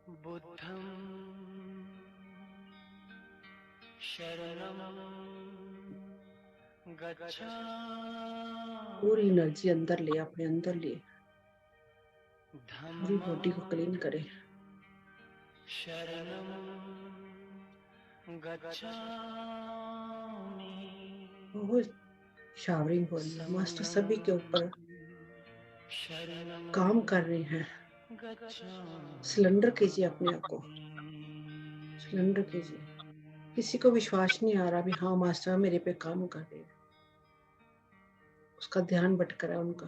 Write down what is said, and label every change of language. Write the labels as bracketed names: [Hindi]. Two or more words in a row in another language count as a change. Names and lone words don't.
[Pali] बुद्धं शरणं [Hindi] पूरी [Pali] गच्छामि [Hindi] एनर्जी अंदर ले, अपने अंदर ले, पूरी बॉडी को क्लीन करें। [Pali] शरणं गच्छामि [Hindi] बहुत शावरिंग हो रही है, मास्टर सभी के ऊपर [Pali] शरणं [Hindi] काम कर रहे हैं। [Pali] गच्छामि [Hindi] सिलेंडर कीजिए अपने आप को, सिलेंडर कीजिए। किसी को विश्वास नहीं आ रहा भी हाँ मास्टर मेरे पे काम कर रहे हैं, उसका ध्यान भटक रहा है उनका।